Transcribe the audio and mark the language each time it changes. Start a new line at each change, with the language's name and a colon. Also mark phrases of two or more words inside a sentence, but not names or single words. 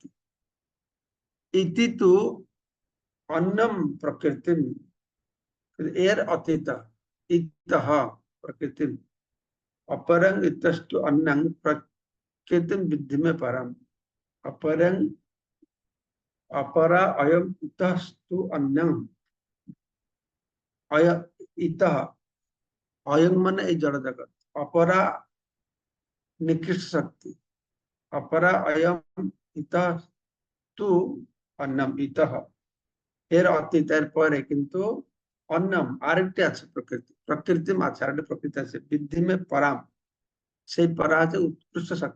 Sanskrit: ইতি তু অন্যম প্রকৃতি,
Bangla: এর অতীত
Sanskrit: ইতঃ প্রকৃতি, অপরং ইতস্তু অন্যং প্রকৃতি বৃদ্ধি মে পরম। অপরং अपरा अयम इतस्तु अन्यं, अय इतः अयम
Bangla: मन এই জড় জগৎ, অপরা নিকৃষ্ট শক্তি,
Sanskrit: অপরা অয়ম ইতস্তু অন্যম,
Bangla: ইতঃ এর অতীত এর পরে কিন্তু অন্যম আরেকটি আছে প্রকৃতি, প্রকৃতি আছে আরেকটি প্রকৃতি আছে
Sanskrit: বৃদ্ধি মে পরাম,
Bangla: সেই পরা আছে উৎকৃষ্ট শক্তি।